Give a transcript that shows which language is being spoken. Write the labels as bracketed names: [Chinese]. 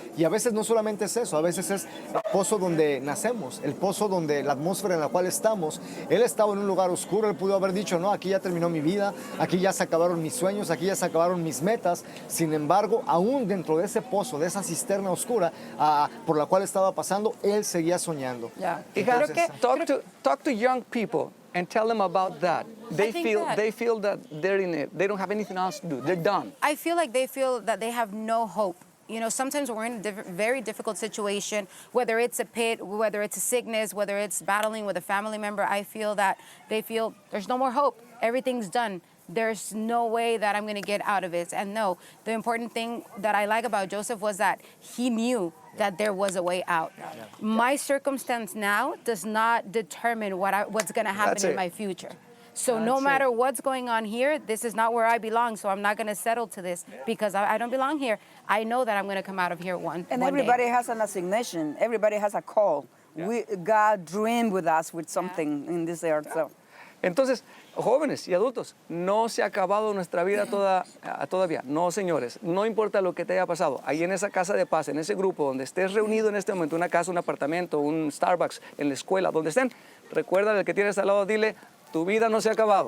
[Spanish] Y a veces no solamente es eso, a veces es el pozo donde nacemos, el pozo donde la atmósfera en la cual estamos. Él estaba en un lugar oscuro, él pudo haber dicho, no, aquí ya terminó mi vida, aquí ya se acabaron mis sueños, aquí ya se acabaron mis metas. Sin embargo, aún dentro de ese pozo, de esa cisterna oscura por la cual estaba pasando, él seguía soñando. Ya. Hija, Entonces, [English] talk to young people and tell them about that. They think feel that- they feel that they're in it. They don't have anything else to do. They're done. I feel like they feel that they have no hope. You know, sometimes we're in a very difficult situation, whether it's a pit, whether it's a sickness, whether it's battling with a family member. I feel that they feel there's no more hope. Everything's done. There's no way that I'm going to get out of it. And no, the important thing that I like about Joseph was that he knew that there was a way out. My circumstance now does not determine what's going to happen That's in it. my future. So no matter what's going on here, this is not where I belong. So I'm not going to settle to this because I don't belong here. I know that I'm going to come out of here one And day. everybody has an assignation. Everybody has a call. God dreamed with us with something in this earth. So. [Spanish] Entonces, jóvenes y adultos, no se ha acabado nuestra vida todavía. No, señores, no importa lo que te haya pasado. Ahí en esa casa de paz, en ese grupo donde estés reunido en este momento, una casa, un apartamento, un Starbucks, en la escuela, donde estén, recuerda al que tienes al lado, dile, tu vida no se ha acabado.